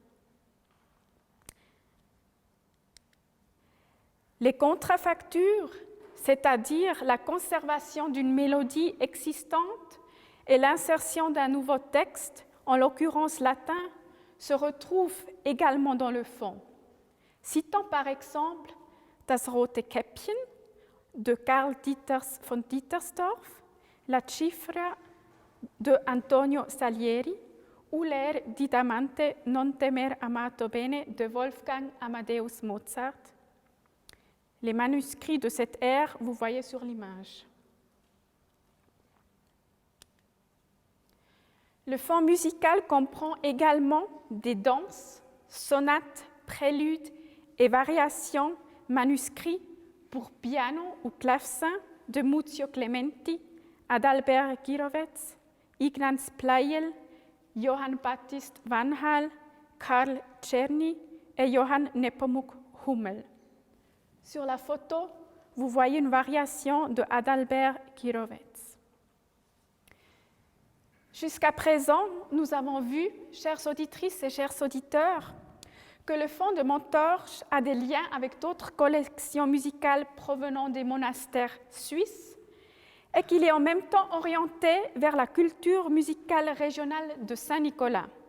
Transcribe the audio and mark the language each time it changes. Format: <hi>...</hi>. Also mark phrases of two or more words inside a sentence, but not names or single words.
<fr>Les contrafactures, c'est-à-dire la conservation d'une mélodie existante et l'insertion d'un nouveau texte, en l'occurrence latin, se retrouvent également dans le fond. Citons par exemple Das rote Käppchen de Karl Dieters von Dietersdorf, La cifra de Antonio Salieri ou l'air di Damante non temer amato bene de Wolfgang Amadeus Mozart. Les manuscrits de cet air, vous voyez sur l'image. Le fond musical comprend également des danses, sonates, préludes et variations manuscrits pour piano ou clavecin de Muzio Clementi, Adalbert Girovec, Ignaz Pleyel, Johann Baptist van Hal, Karl Czerny et Johann Nepomuk Hummel. Sur la photo, vous voyez une variation de Adalbert Girovec. Jusqu'à présent, nous avons vu, chères auditrices et chers auditeurs, que le fond de Montorge a des liens avec d'autres collections musicales provenant des monastères suisses et qu'il est en même temps orienté vers la culture musicale régionale de Saint-Nicolas.</fr>